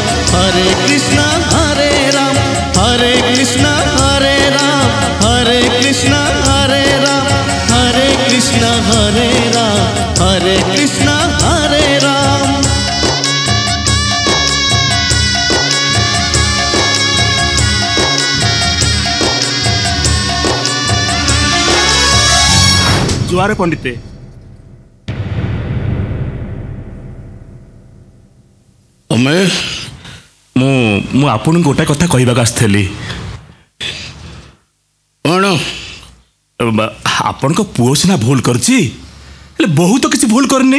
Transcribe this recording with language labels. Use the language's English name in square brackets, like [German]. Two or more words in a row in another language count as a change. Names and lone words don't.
[Sanskrit] हरे कृष्णा हरे राम हरे कृष्णा हरे राम हरे कृष्णा हरे राम हरे कृष्णा हरे राम हरे कृष्णा हरे राम। [Odia] ଜୁଆରେ ପଣ୍ଡିତେ ମୁଁ ଆପଣଙ୍କୁ ଗୋଟେ କଥା କହିବାକୁ ଆସିଥିଲି। କ'ଣ? ଆପଣଙ୍କ ପୁଅ ସିନା ଭୁଲ କରିଛି, ହେଲେ ବୋହୂ ତ କିଛି ଭୁଲ କରିନି।